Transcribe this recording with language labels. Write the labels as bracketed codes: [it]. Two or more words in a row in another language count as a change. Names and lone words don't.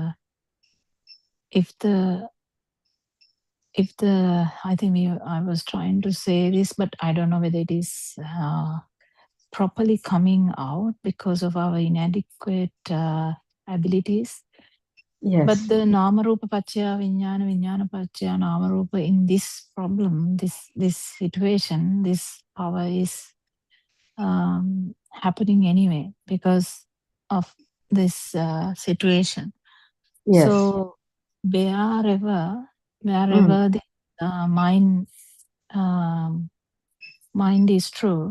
[en] If the I think I was trying to say this, but I don't know whether it is properly coming out because of our inadequate abilities. Yes. [pi] But the nama rupa pacchaya vijnana, vijnana pacchaya nama rupa, [en] in this problem, this situation, this power is happening anyway because of this situation. Yes. So wherever the mind is true,